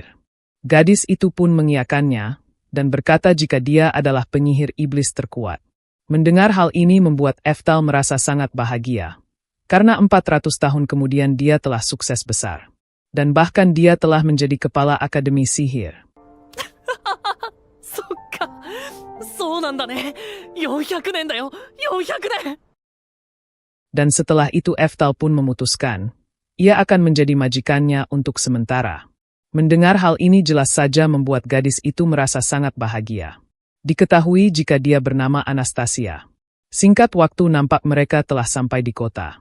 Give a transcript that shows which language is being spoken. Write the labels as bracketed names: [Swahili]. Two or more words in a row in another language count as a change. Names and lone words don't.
[Indonesian] Gadis itu pun mengiyakannya, dan berkata jika dia adalah penyihir iblis terkuat. Mendengar hal ini membuat Eftal merasa sangat bahagia. Karena 400 tahun kemudian dia telah sukses besar. Dan bahkan dia telah menjadi kepala Akademi Sihir. [Japanese] そっかそうなんだね。400年だよ400年。 [Indonesian] Dan setelah itu Eftal pun memutuskan, ia akan menjadi majikannya untuk sementara. Mendengar hal ini jelas saja membuat gadis itu merasa sangat bahagia. Diketahui jika dia bernama Anastasia. Singkat waktu nampak mereka telah sampai di kota.